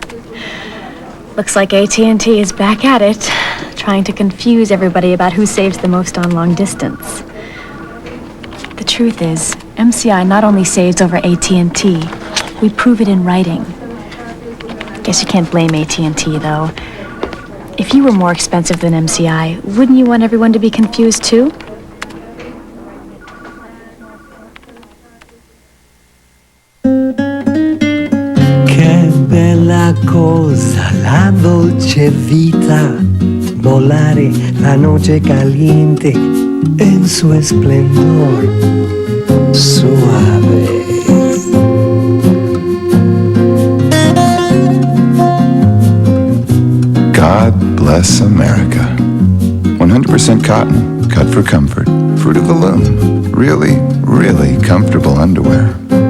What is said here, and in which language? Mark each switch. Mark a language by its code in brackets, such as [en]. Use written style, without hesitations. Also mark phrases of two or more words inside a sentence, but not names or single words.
[en] Looks like AT&T is back at it, trying to confuse everybody about who saves the most on long distance. The truth is, MCI not only saves over AT&T, we prove it in writing. Guess you can't blame AT&T, though. If you were more expensive than MCI, wouldn't you want everyone to be confused, too? [it] Che bella cosa la dolce vita, volare [es] la noche caliente en su esplendor suave. [en] God bless America. 100% cotton, cut for comfort, fruit of the loom. Really, really comfortable underwear.